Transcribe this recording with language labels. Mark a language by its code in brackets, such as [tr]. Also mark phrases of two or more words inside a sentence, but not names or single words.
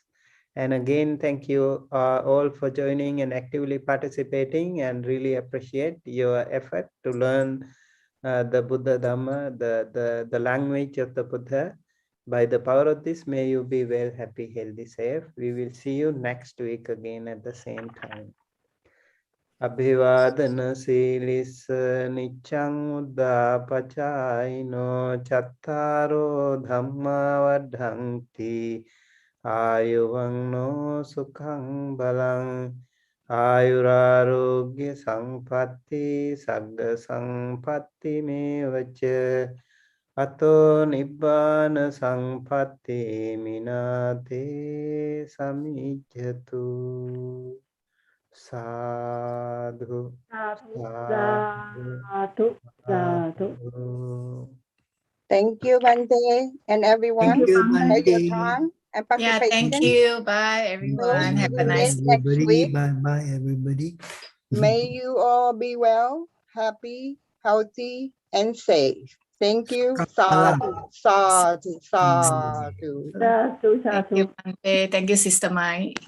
[en] And again, thank you all for joining and actively participating, and really appreciate your effort to learn the Buddha Dhamma, the language of the Buddha. By the power of this, may you be well, happy, healthy, safe. We will see you next week again at the same time. [pi] Abhivadana silissa niccang uddapachayino chattaro dhamma vadhanti ayuvangno sukhang balang ayurarogya sampatti sagga sampatti mevacha ato nibbana sampatti minate samijjatu. [en] Sadhu, [pi] Sadhu, sadhu. [en] Thank you, Bante, and everyone Thank you, you, Bante. for your Bante. time and Yeah, thank participation. you. Bye, So everyone. Have we a will nice meet next Everybody, week. bye everybody. May you all be well, happy, healthy, and safe. Thank you. [pi] Sadhu, sadhu, sadhu. [en] Sadhu, Thank you, sadhu. Bante. Thank you, Sister Mai.